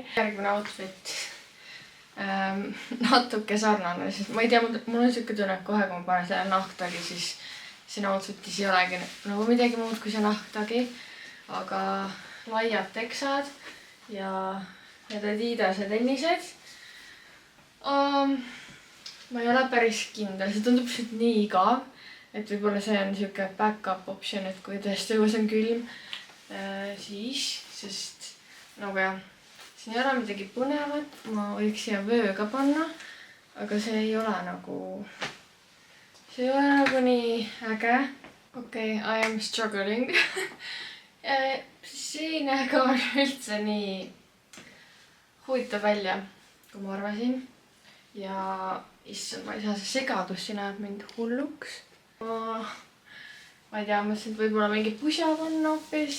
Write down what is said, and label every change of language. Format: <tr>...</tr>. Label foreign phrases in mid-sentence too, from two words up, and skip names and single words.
<et>Järgmine outfit natuke sarnane, sest ma ei tea, mul on siuke tunne, et kohe kui ma panen selle nahktagi, siis siin outfitis ei olegi nagu midagi muud kui see nahktagi, aga laiad teksad ja need Adidase tennised. Ma ei ole päris kindel, see tundub siit nii igav, et võib-olla see on siuke</et> <en>back-up option,</en> <et>et kui tõesti õues on külm, siis, sest nagu jah, siin ei ole midagi põnevat, ma võiks siia vöö ka panna, aga see ei ole nagu nii äge. Okei,</et> <en>I am struggling.</en> <et>See ei näe ka üldse nii huvitav välja, kui ma arvasin. Ja issand, ma ei saa, see segadus siin ajab mind hulluks. Ma ei tea, mõtlesin, et võib-olla mingi pusa panna hoopis.</et>